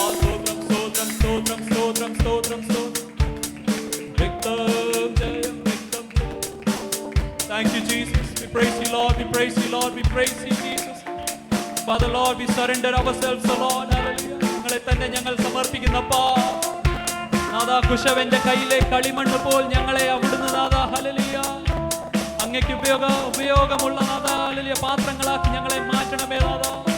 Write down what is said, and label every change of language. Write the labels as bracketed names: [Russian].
[Malayalam] സ്തോത്രം സ്തോത്രം സ്തോത്രം സ്തോത്രം സ്തോത്രം രക്തം ജയം രക്തം. [English] Thank you, Jesus. We praise you, Lord. We praise you, Lord. We praise you, Jesus. Father Lord, we surrender ourselves, O Lord. Hallelujah. [Malayalam] ഞങ്ങളെ തന്നെ ഞങ്ങൾ സമർപ്പിക്കുന്നപ്പാ. നാഥാ, കുശവന്റെ കയ്യിലെ കളിമണ്ണ് പോൽ ഞങ്ങളെ അവിടുന്ന് നാഥാ ഹല്ലേലൂയ അങ്ങേക്ക് ഉപയോഗമുള്ള നാഥാ ഹല്ലേലൂയ പാത്രങ്ങളാക്കി ഞങ്ങളെ മാറ്റണമേ നാഥാ.